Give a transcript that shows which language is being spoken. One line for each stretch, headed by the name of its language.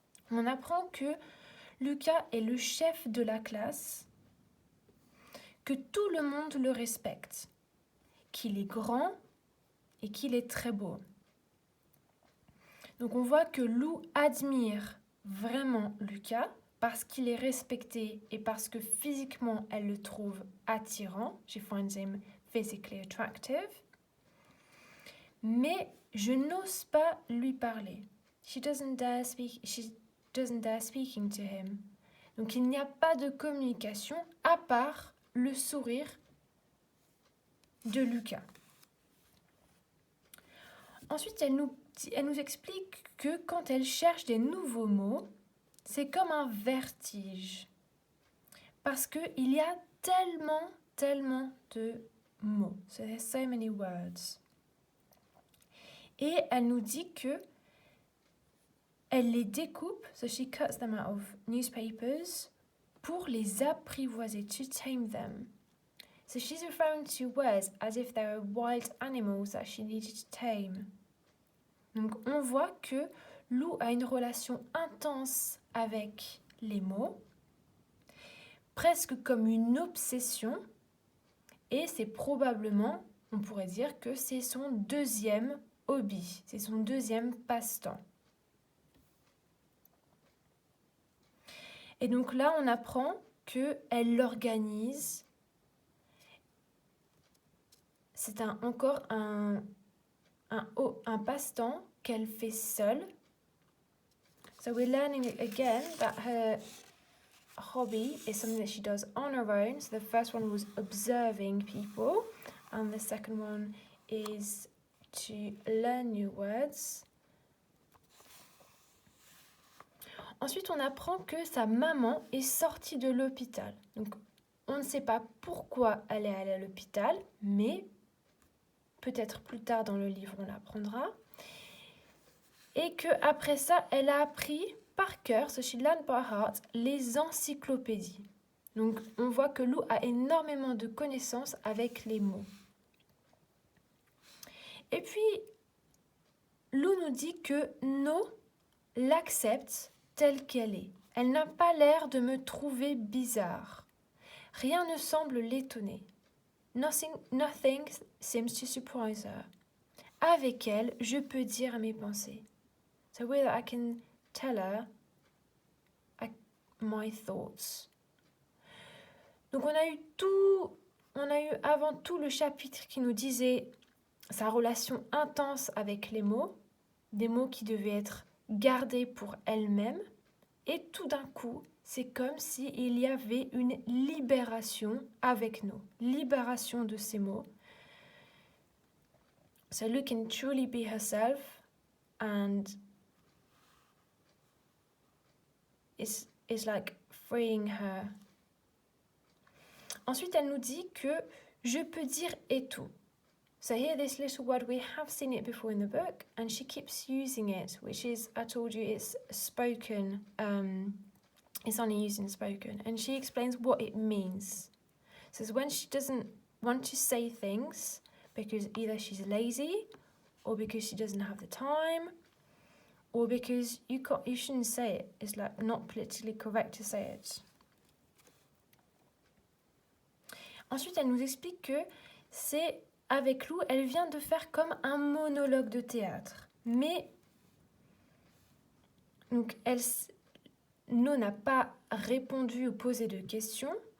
French: On apprend que Lucas est le chef de la classe, que tout le monde le respecte, qu'il est grand et qu'il est très beau. Donc on voit que Lou admire vraiment Lucas, parce qu'il est respecté et parce que physiquement elle le trouve attirant.
English: She finds him physically attractive.
French: Mais je n'ose pas lui parler.
English: She doesn't dare speaking to him.
French: Donc il n'y a pas de communication à part le sourire de Lucas. Ensuite, elle nous explique que quand elle cherche des nouveaux mots, c'est comme un vertige, parce qu'il y a tellement de mots.
English: So there's so many words.
French: Et elle nous dit que elle les découpe,
English: so she cuts them out of newspapers,
French: pour les apprivoiser,
English: to tame them. So she's referring to words as if they were wild animals that she needed to tame.
French: Donc on voit que Lou a une relation intense avec les mots, presque comme une obsession, et c'est probablement, on pourrait dire que c'est son 2e hobby, c'est son 2e passe-temps. Et donc là, on apprend qu'elle l'organise. C'est encore un passe-temps qu'elle fait seule.
English: So we're learning again that her hobby is something that she does on her own. So the first one was observing people, and the second one is to learn new words.
French: Ensuite, on apprend que sa maman est sortie de l'hôpital. Donc, on ne sait pas pourquoi elle est allée à l'hôpital, mais peut-être plus tard dans le livre on l'apprendra. Et qu'après ça, elle a appris par cœur,
English: so she learned by heart,
French: les encyclopédies. Donc on voit que Lou a énormément de connaissances avec les mots. Et puis, Lou nous dit que No l'accepte telle qu'elle est. Elle n'a pas l'air de me trouver bizarre. Rien ne semble l'étonner.
English: Nothing seems to surprise her.
French: Avec elle, je peux dire mes pensées.
English: So with her, I can tell her my thoughts.
French: Donc on a eu avant tout le chapitre qui nous disait sa relation intense avec les mots, des mots qui devaient être gardés pour elle-même. Et tout d'un coup, c'est comme s'il y avait une libération avec nous, libération de ces mots.
English: So Lou can truly be herself and it's like freeing her.
French: Ensuite, elle nous dit que je peux dire et tout.
English: So here this little word, we have seen it before in the book and she keeps using it, which is, I told you, it's spoken, it's only used in spoken. And she explains what it means. So it's when she doesn't want to say things because either she's lazy or because she doesn't have the time or because you shouldn't say it. It's like not politically correct to say it.
French: Ensuite, elle nous explique que c'est avec Lou, elle vient de faire comme un monologue de théâtre. Mais donc No n'a pas répondu ou posé de questions.